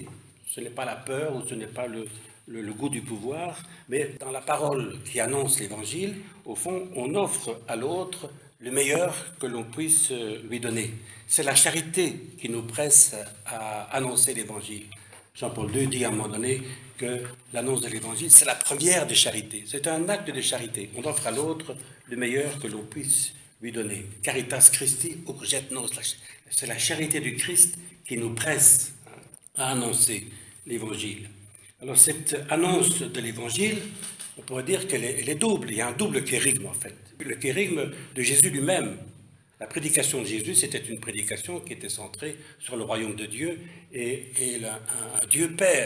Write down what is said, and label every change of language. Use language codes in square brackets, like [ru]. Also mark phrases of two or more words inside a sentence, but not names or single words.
[fr] Ce n'est pas la peur ou ce n'est pas le goût du pouvoir, mais dans la parole qui annonce l'Évangile, au fond, on offre à l'autre le meilleur que l'on puisse lui donner. C'est la charité qui nous presse à annoncer l'Évangile. Jean-Paul II dit à un moment donné que l'annonce de l'Évangile, c'est la première des charités. C'est un acte de charité. On offre à l'autre le meilleur que l'on puisse lui donner. [la] Caritas Christi urget nos. [fr] C'est la charité du Christ qui nous presse à annoncer l'Évangile. Alors cette annonce de l'Évangile, on pourrait dire qu'elle est double. Il y a un double kérigme en fait. Le kérigme de Jésus lui-même. La prédication de Jésus, c'était une prédication qui était centrée sur le royaume de Dieu et un Dieu Père.